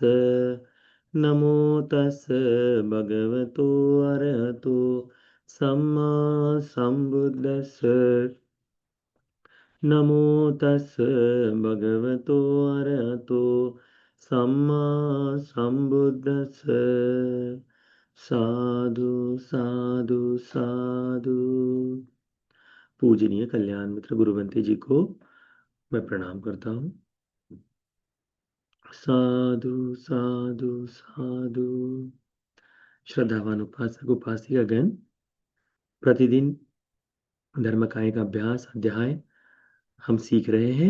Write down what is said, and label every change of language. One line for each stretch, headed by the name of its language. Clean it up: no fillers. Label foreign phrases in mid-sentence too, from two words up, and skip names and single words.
Pali: नमो तस् भगवतो अरहतो सम्मा संबुद्दस्स। नमो तस् भगवतो अरहतो सम्मा संबुद्दस्स। साधु साधु साधु।
Hindi: पूजनीय कल्याण मित्र गुरुवंती जी को मैं प्रणाम करता हूँ।
Pali: साधु साधु साधु।
Hindi: श्रद्धावान उपासक उपासिकागण, प्रतिदिन धर्म काय का अभ्यास अध्याय हम सीख रहे हैं।